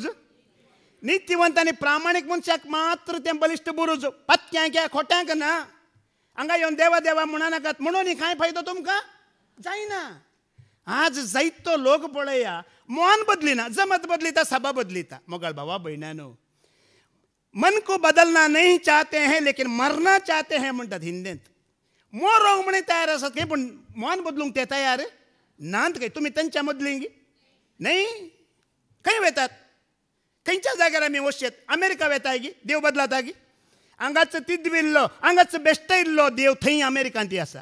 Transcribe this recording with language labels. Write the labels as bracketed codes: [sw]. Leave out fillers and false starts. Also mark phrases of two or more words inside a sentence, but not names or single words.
[kok] नित्यवंत आनी प्रामाणीक मनशाक मात्र तें बलिश्ठ बुरुज. पत्त्यांक या खोट्यांक ना. हांगा येवन देवा देवा म्हणा नाकात. म्हणून कांय फायदो तुमकां जायना. आज जायतो लोक पळया मोन बदलिना, जमत बदलिता, सभा बदलिता. मोगाळ भावा भयणानो, [hi] मन को बदलना नहीं चाहते हैं लेकिन मरना चाहते हैं [kok] म्हणटात हिंदींत. मोरोंक म्हणे तयार आसात खंय, पूण मन बदलूंक ते तयार नात खंय. तुमी तांच्या मदलीं न्हय. खंय वेतात? खंयच्या जाग्यार आमी वचचेत? अमेरिका वेताय गी देव बदलाता गी. हांगाच तिदविल्लो, हांगाच बेश्टयल्लो देव थंय अमेरिकांत आसा.